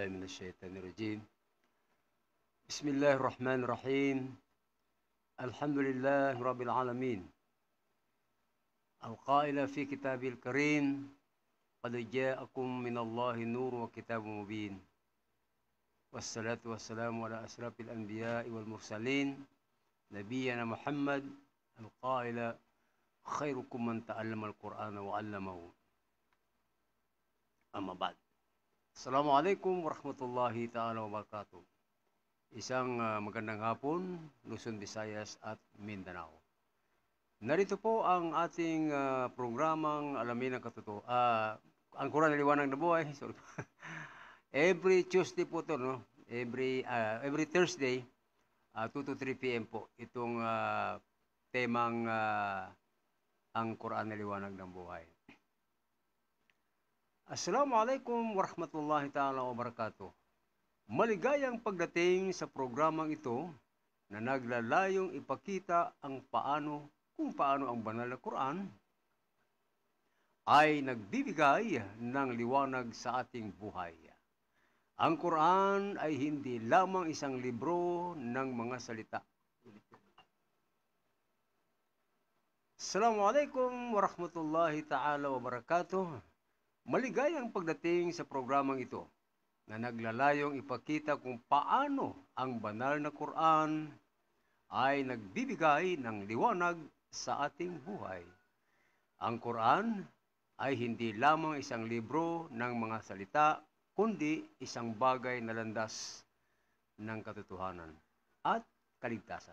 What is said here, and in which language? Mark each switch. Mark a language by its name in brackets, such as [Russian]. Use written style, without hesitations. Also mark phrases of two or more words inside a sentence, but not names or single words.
[Arabic] الشيطان الرجيم بسم الله الرحمن الرحيم الحمد لله رب العالمين القائل في كتابه الكريم قد جاءكم من الله نور وكتاب مبين والصلاة والسلام على أشرف الأنبياء والمرسلين نبينا محمد القائل خيركم من تعلم القرآن وعلمه أما بعد. السلام عليكم ورحمة الله تعالى وبركاته. [Filipino] Isang magandang hapon, Luzon, Visayas at Mindanao. Narito po ang ating programang Alamin ang Katotohanan. Ang Quran na Liwanag ng Buhay. Sorry. [English] Every Tuesday [Filipino] po ito, no? [English] Every Thursday, 2 to 3 p.m. po. [Filipino] Itong temang ang Quran na Liwanag ng Buhay. [Arabic] السلام عليكم ورحمة الله تعالى وبركاته. [Filipino] Maligayang pagdating sa programang ito na naglalayong ipakita kung paano ang banal na Quran ay nagbibigay ng liwanag sa ating buhay. Ang Quran ay hindi lamang isang libro ng mga salita. [Arabic] السلام عليكم ورحمة الله تعالى وبركاته. [Filipino] Maligayang pagdating sa programang ito na naglalayong ipakita kung paano ang banal na Quran ay nagbibigay ng liwanag sa ating buhay. Ang Quran ay hindi lamang isang libro ng mga salita, kundi isang bagay na landas ng katotohanan at kaligtasan.